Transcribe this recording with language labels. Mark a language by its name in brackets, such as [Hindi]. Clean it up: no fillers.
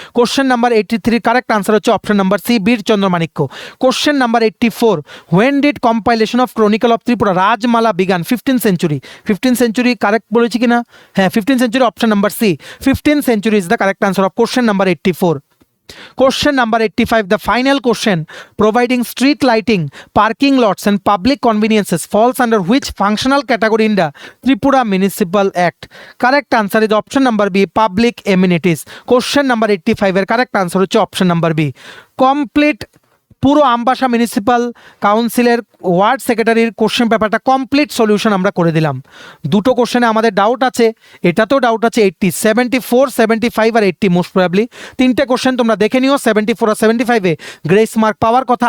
[English] Question number 83 correct answer হচ্ছে option number C, Birchandra Manikya. Question number 84 when did compilation of chronicle of Tripura Rajmala began? 15th century. 15th century correct [Bangla] বলেছি কিনা? হ্যাঁ, [English] 15th century, option number C, 15th century is the correct answer of question number 84। Question number 85, the final question. Providing street lighting, parking lots and public conveniences falls under which functional category in the Tripura Municipal Act? Correct answer is option number B, public amenities. Question number 85 এর correct answer হচ্ছে option number B. [Bangla] Complete পুরো Ambassa municipal কাউন্সিলের word সেক্রেটারির question পেপারটা complete solution আমরা করে দিলাম। দুটো কোশ্চেনে আমাদের ডাউট আছে, এটাতেও ডাউট আছে। 80, 74, 75 আর 80 মোস্ট প্রবাবলি। তিনটে কোশ্চেন তোমরা দেখে নিও। 74 আর 75-এ গ্রেস মার্ক পাওয়ার কথা।